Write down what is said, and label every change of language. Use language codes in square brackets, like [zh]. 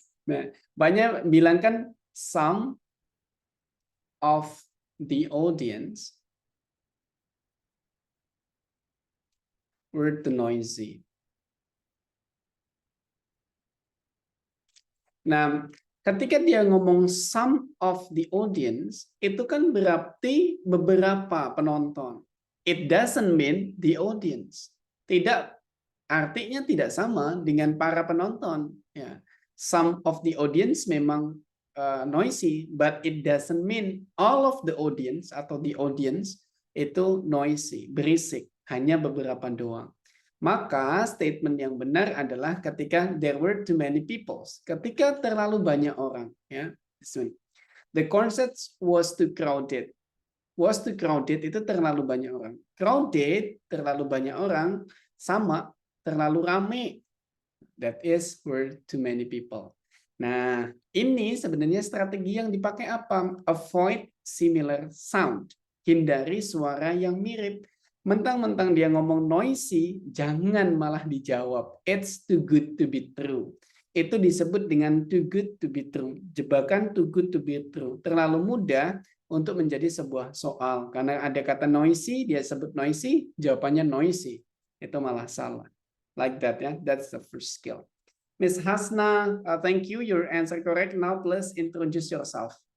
[id] Nah, mbaknya bilang kan [en] some of the audience were too noisy. [id] Nah, ketika dia ngomong some of the audience, itu kan berarti beberapa penonton. [en] It doesn't mean the audience. [id] Artinya tidak sama dengan para penonton. [en] Ya. Some of the audience memang noisy, but it doesn't mean all of the audience atau the audience itu noisy, berisik. [id] Hanya beberapa doang. Maka statement yang benar adalah ketika [en] there were too many people. [id] Ketika terlalu banyak orang. Ya. [en] The concert was too crowded. Was too crowded [id] itu terlalu banyak orang. Crowded, terlalu banyak orang, sama terlalu rame. [en] That is were too many people. [id] Nah, ini sebenarnya strategi yang dipakai apa? [en] Avoid similar sound. [id] Hindari suara yang mirip. Mentang-mentang dia ngomong noisy, jangan malah dijawab. [en] It's too good to be true. Itu disebut dengan too good to be true. [id] Jebakan too good to be true. Terlalu mudah untuk menjadi sebuah soal. Karena ada kata noisy, dia sebut noisy, jawabannya noisy. Itu malah salah. [en] Like that ya, that's the first skill. Miss Hasna, thank you. Your answer correct. Now please introduce yourself.